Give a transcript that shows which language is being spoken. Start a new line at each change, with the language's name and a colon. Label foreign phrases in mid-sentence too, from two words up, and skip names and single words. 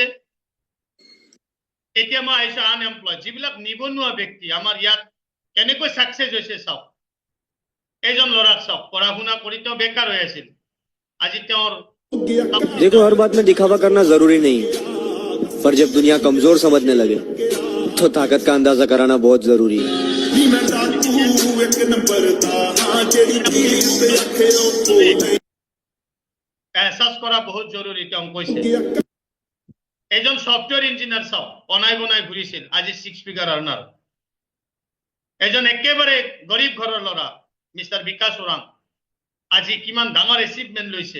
Assamese: এতিয়া মই আহিছো আনএমপ্লয়েড, যিবিলাক নিবনুৱা ব্যক্তি আমাৰ ইয়াত কেনেকৈ সাকসেস হৈছে চাওক। এইজন ল'ৰাক চাওক, পঢ়া শুনা কৰি তেওঁ বেকাৰ হৈ আছিল, আজি তেওঁৰ
Hindi: देखो हर बात में दिखावा करना जरूरी नहीं, पर जब दुनिया कमजोर समझने लगे तो ताकत का अंदाजा कराना बहुत जरूरी है।
Assamese: এহসাস কৰা বহুত জৰুৰী তেওঁ কৈছে। এজন সফটওয়্যাৰ ইঞ্জিনিয়াৰ চাওক, অনাই বনাই ঘূৰিছিল, আজি 6 ফিগাৰ আৰ্নাৰ। এজন একেবাৰে গৰীব ঘৰৰ ল'ৰা মিষ্টাৰ বিকাশ ওৰাং, আজি কিমান ডাঙৰ এচিভমেন্ট লৈছে।